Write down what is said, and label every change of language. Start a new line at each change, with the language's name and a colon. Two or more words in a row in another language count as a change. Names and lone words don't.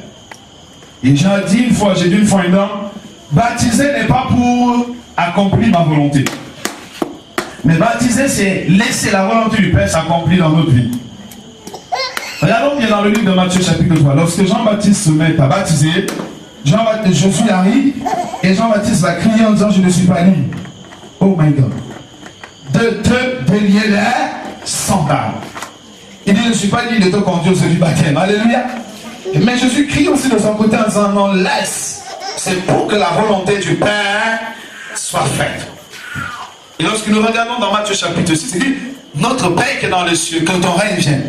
French: Et j'ai dit une fois une dame, baptiser n'est pas pour accomplir ma volonté. Mais baptiser, c'est laisser la volonté du Père s'accomplir dans notre vie. Regardons bien dans le livre de Matthieu chapitre 3. Lorsque Jean-Baptiste se met à baptiser, Jésus arrive et Jean-Baptiste va crier en disant: je ne suis pas libre.
English: Oh my God.
French: De te délier les sandales. Il dit: je ne suis pas libre de te conduire au sein du baptême. Alléluia. Mais Jésus crie aussi de son côté en disant: non, laisse. C'est pour que la volonté du Père soit faite. Et lorsque nous regardons dans Matthieu chapitre 6, il dit: notre Père qui est dans les cieux, que ton règne vienne.